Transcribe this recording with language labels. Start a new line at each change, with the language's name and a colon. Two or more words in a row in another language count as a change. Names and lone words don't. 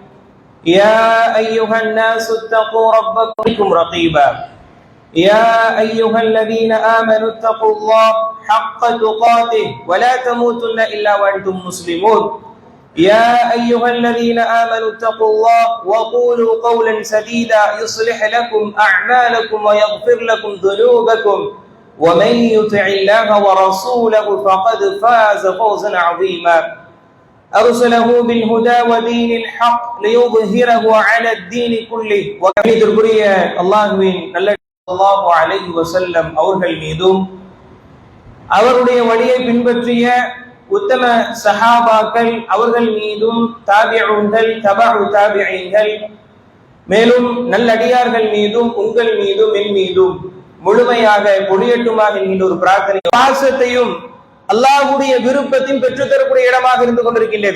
Arabic: يا أيها الناس اتقوا ربكم رقيبا يا أيها الذين آمنوا اتقوا الله حق تقاته ولا تموتن إلا وأنتم مسلمون يا أيها الذين آمنوا اتقوا الله وقولوا قولا سديدا يصلح لكم أعمالكم ويغفر لكم ذنوبكم ومن يطع الله ورسوله فقد فاز فوزا عظيما أرسله بالهدى ودين الحق ليظهره على الدين كله وكميدربرية
Tamil: அல்லாஹ்வின் நல்ல
Arabic: صلى الله عليه وسلم
Tamil: அவர்கள் மீதும் அவருடைய வழியை பின்பற்றிய உத்தம சஹாபாக்கள் அவர்கள் மீதும் தாபிஊன்கள் தபஉ தாபிஈன்கள் மேலும் நல்லடியார்கள் மீதும் உங்கள் மீதும் என் மீதும் முழுமையாக பொழியட்டுமாக என்கின்ற ஒரு பிரார்த்தனை பாசத்தையும் அல்லாஹ்வுடைய விருப்பத்தையும் பெற்றுத்தரக்கூடிய இடமாக இருந்து கொண்டிருக்கின்றது.